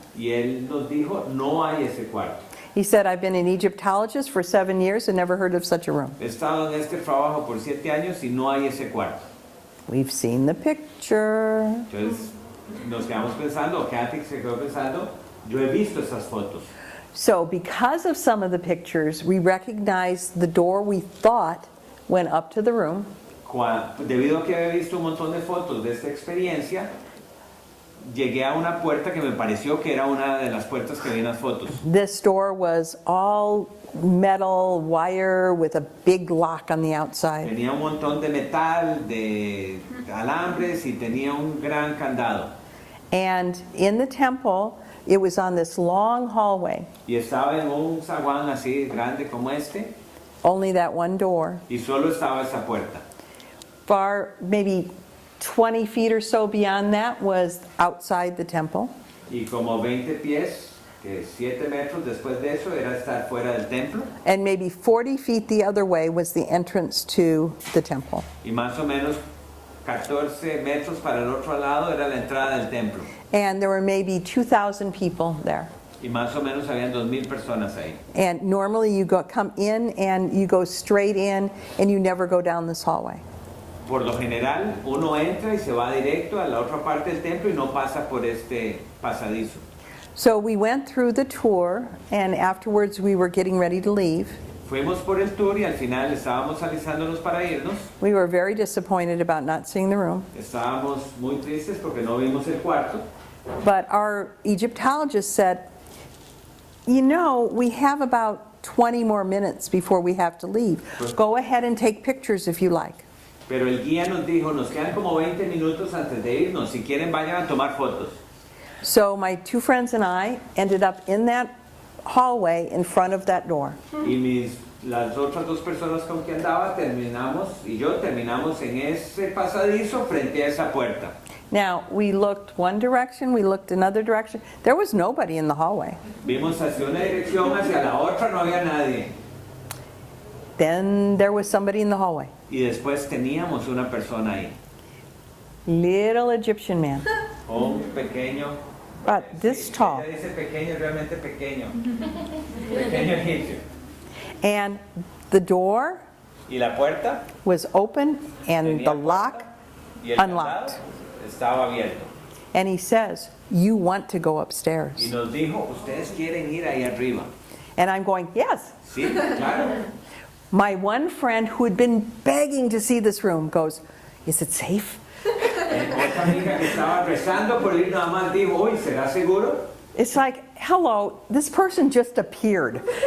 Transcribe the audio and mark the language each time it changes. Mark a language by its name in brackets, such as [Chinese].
[Spanish] Y él nos dijo, no hay ese cuarto. [English] He said, I've been an Egyptologist for 7 years and never heard of such a room. [Spanish] He estado en este trabajo por 7 años y no hay ese cuarto. [English] We've seen the picture. [Spanish] Entonces nos quedamos pensando, o Kathy se quedó pensando, yo he visto esas fotos. [English] So because of some of the pictures, we recognized the door we thought went up to the room. [Spanish] Debido a que había visto un montón de fotos de esta experiencia, llegué a una puerta que me pareció que era una de las puertas que vi en las fotos. [English] This door was all metal wire with a big lock on the outside. [Spanish] Tenía un montón de metal, de alambres y tenía un gran candado. [English] And in the temple, it was on this long hallway, [Spanish] Y estaba en un zaguán así grande como este [English] only that one door. [Spanish] y solo estaba esa puerta. [English] Far, maybe 20 feet or so beyond that was outside the temple. [Spanish] Y como 20 pies, que 7 metros después de eso era estar fuera del templo. [English] And maybe 40 feet the other way was the entrance to the temple. [Spanish] Y más o menos 14 metros para el otro lado era la entrada del templo. [English] And there were maybe 2,000 people there. [Spanish] Y más o menos habían 2,000 personas ahí. [English] And normally you come in and you go straight in and you never go down this hallway. [Spanish] Por lo general, uno entra y se va directo a la otra parte del templo y no pasa por este pasadizo. [English] So we went through the tour, and afterwards we were getting ready to leave. [Spanish] Fuimos por el tour y al final estábamos alistándonos para irnos. [English] We were very disappointed about not seeing the room. [Spanish] Estábamos muy tristes porque no vimos el cuarto. [English] But our Egyptologist said, you know, we have about 20 more minutes before we have to leave. Go ahead and take pictures if you like. [Spanish] Pero el guía nos dijo, nos quedan como 20 minutos antes de irnos. Si quieren, vayan a tomar fotos. [English] So my two friends and I ended up in that hallway in front of that door. [Spanish] Y las otras dos personas con que andaba terminamos en ese pasadizo frente a esa puerta. [English] Now, we looked one direction, we looked another direction. There was nobody in the hallway. [Spanish] Vimos hacia una dirección, hacia la otra no había nadie. [English] Then there was somebody in the hallway. [Spanish] Y después teníamos una persona ahí. [English] Little Egyptian man. [Spanish] Un pequeño. [English] About this tall. [Spanish] Ella dice pequeño, realmente pequeño. Pequeño egipcio. [English] And the door [Spanish] Y la puerta [English] was open and [Spanish] tenía puerta [English] lock [Spanish] y el [English] unlocked. [Spanish] candado estaba abierto. [English] And he says, you want to go [Spanish] Y [English] upstairs. [Spanish] nos dijo, ustedes quieren ir ahí arriba. [English] And I'm going, yes. [Spanish] Sí, claro. [English] My one friend who had been begging to see this room goes, is it safe? [Spanish] Otra amiga que estaba rezando por ir nada más dijo, uy, ¿será seguro? [English] It's like, hello, this person just appeared.